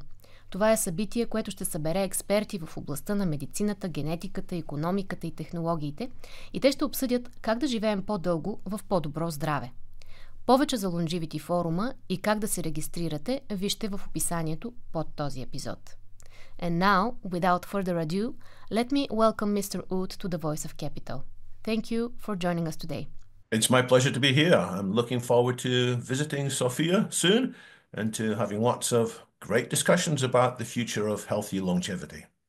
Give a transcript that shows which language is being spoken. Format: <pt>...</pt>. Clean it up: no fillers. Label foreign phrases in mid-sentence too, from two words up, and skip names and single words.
<bg>Това е събитие, което ще събере експерти в областта на медицината, генетиката, икономиката и технологиите, и те ще обсъдят как да живеем по-дълго в по-добро здраве. Повече за Longevity форума и как да се регистрирате, вижте в описанието под този епизод.</bg> <en>And now, without further ado, let me welcome Mr. Ууд to the Voice of Capital. Thank you for joining us today. It's my pleasure to be here. I'm looking forward to visiting Sofia soon and to having lots of great discussions about the future of healthy longevity.</en>